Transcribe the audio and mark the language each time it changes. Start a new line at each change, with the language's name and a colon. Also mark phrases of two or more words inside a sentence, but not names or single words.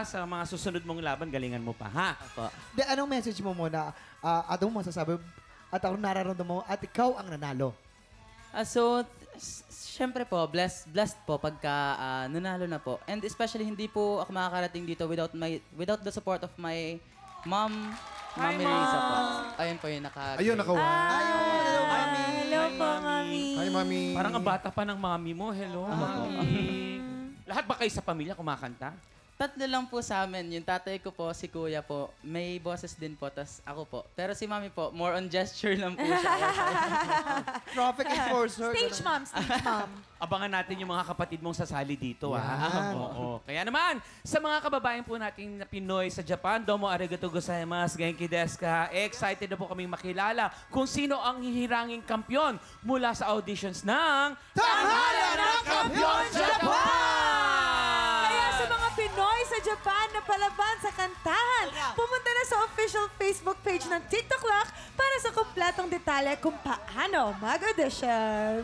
Filipino: Sa mga susunod mong laban, galingan mo pa, ha? De, anong message mo muna? Anong masasabi? At anong nararamdaman mo? At ikaw ang nanalo. Syempre po, blessed po pagka nanalo na po.
English: And especially,
Filipino: hindi po ako makakarating dito
English: without the support of my mom,
Filipino: Mami Risa po. Ayun po yung Ayun, nakawa. Hello po, Mami.
English: Hi, Mami.
Filipino: Parang ang bata pa ng mami mo.
English: Hello, mami.
Filipino: Lahat ba kayo sa pamilya kumakanta? Tatlo lang po sa amin. Yung tatay ko po, si kuya po, may boses din po, tas ako po. Pero si mami po,
English: more on gesture
Filipino: lang po siya.
English: Traffic enforcer. Stage mom, stage mom.
Filipino: Abangan natin yung mga kapatid mong sasali dito, ha? Yan. Oo. Kaya naman, sa mga kababayan po natin na Pinoy sa Japan,
Japanese: どうもありがとうございます、元気ですか?
Filipino: Excited na po kaming makilala kung sino ang hihiranging kampyon mula sa auditions ng Tanghalan ng Kampiyon Japan! Kaya sa mga Pinoy sa Japan na palaban sa kantahan, pumunta na sa
English: official Facebook page
Filipino: ng TikTok Clock para sa kumpletong detalye kung paano mag-audition.